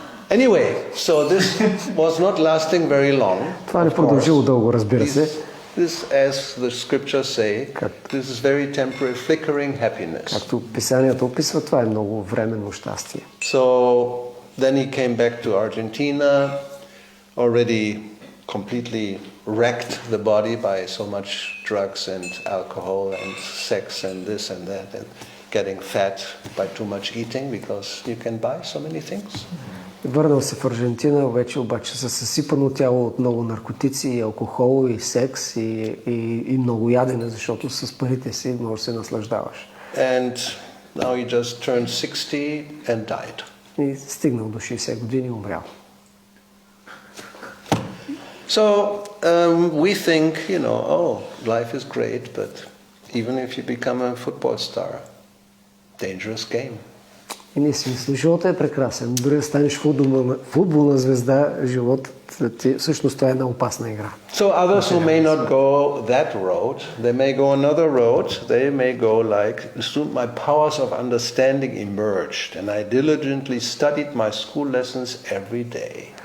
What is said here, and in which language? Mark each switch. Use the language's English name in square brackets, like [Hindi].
[English] Anyway, so this was not lasting very long. [Bulgarian] Това не продължило дълго, разбира се. [English] This, as the scriptures say, this is very temporary, flickering happiness. [Bulgarian] Както писанията описват, това е много временно щастие. [English] So then he came back to Argentina, already completely wrecked the body by so much drugs and alcohol and sex and this and that, and getting fat by too much eating, because you can buy so many things. [Bulgarian] Върнал се в Аржентина, вече обаче със съсипано тяло от много наркотици, и алкохол, и секс, и много ядене, защото с парите си можеш да се наслаждаваш. [English] And now he just turned 60 and died. [Bulgarian] И стигнал до 60 години и умрял. [English] So we think, life is great, but even if you become a football star, dangerous game. [Bulgarian] И ние си мислим, животът е прекрасен. Дори да станеш футболна звезда, животът всъщност това е една опасна игра. [English] So others who may not go that road, they may go another road. They may go like, soon my powers of understanding emerged, and I diligently studied my school lessons every day.